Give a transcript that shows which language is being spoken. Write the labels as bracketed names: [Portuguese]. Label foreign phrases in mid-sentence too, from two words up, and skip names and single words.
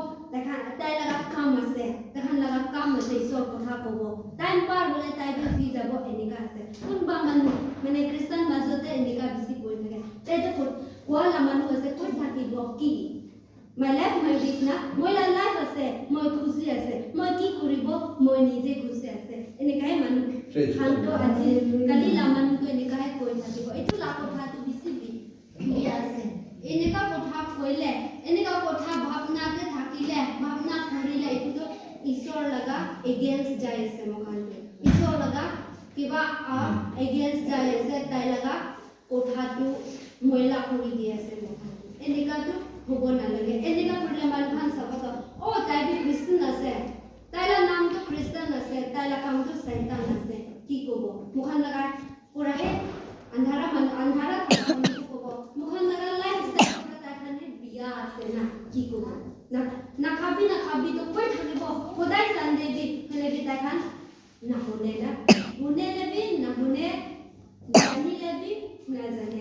[Naga Pidgin] dekhan tai laga kam ase dekhan laga kam ase isor kotha kobo time par hole tai bi fi jabo endika ase kunba manu mane christian majote endika bisi koi thake tai to koa la manu ase koi thakibo ki [English] my life my business [Naga Pidgin] moi la life ase moi khushi ase moi ki koribo moi nije khushi ase enekai manu khanto aji kali la manu to enekai koi thakibo etu la kotha tu bisi bi ase eneka kotha koile eneka kotha bhavna te thakile bhavna korile etu to isor laga against jai ase mokhan isor laga kiba against jai ase tai laga kotha tu moila kori di ase mokhan eneka tu hobo nalage eneka korle man khan sabato o tai bi christian ase taila naam to christian ase taila kam to satan ase ki kobo mukhan laga pura he andhara kobo mukhan laga lifestyle ta khane biya ase na ki kobo na khabi to koi thakibo hodai sande bi khale bi ta khan na hone le bi na hone jani le bi na jane